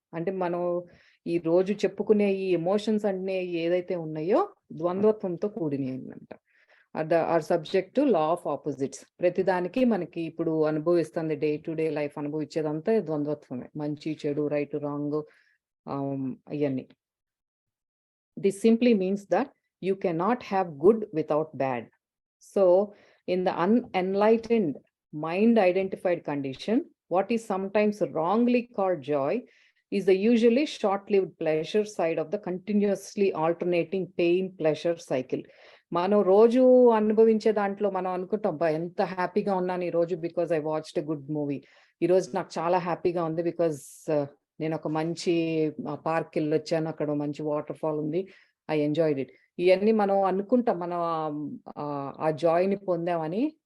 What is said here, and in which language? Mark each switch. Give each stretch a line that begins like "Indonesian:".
Telugu: అంటే మనం ఈ రోజు చెప్పుకునే ఈ ఎమోషన్స్ అనే ఏదైతే ఉన్నాయో ద్వంద్వత్వంతో కూడినయంట.
English: Are subject to law of opposites.
Telugu: ప్రతిదానికి మనకి ఇప్పుడు అనుభవిస్తుంది డే టు డే లైఫ్ అనుభవించేదంతా ద్వంద్వత్వమే. మంచి, చెడు, రైట్, రాంగ్, అవన్నీ.
English: This simply means that you cannot have good without bad. So in the unenlightened mind identified condition, what is sometimes wrongly called joy is the usually short-lived pleasure side of the continuously alternating pain pleasure cycle.
Telugu: మనం రోజు అనుభవించే దాంట్లో మనం అనుకుంటాం ఎంత హ్యాపీగా ఉన్నాను ఈ రోజు
English: Because I watched a good movie.
Telugu: ఈ రోజు నాకు చాలా హ్యాపీగా ఉంది బికాజ్ నేను ఒక మంచి పార్క్ వెళ్ళి వచ్చాను, అక్కడ మంచి వాటర్ ఫాల్ ఉంది,
English: I enjoyed it.
Telugu: ఇవన్నీ మనం అనుకుంటాం మనం ఆ జాయ్ని పొందామని.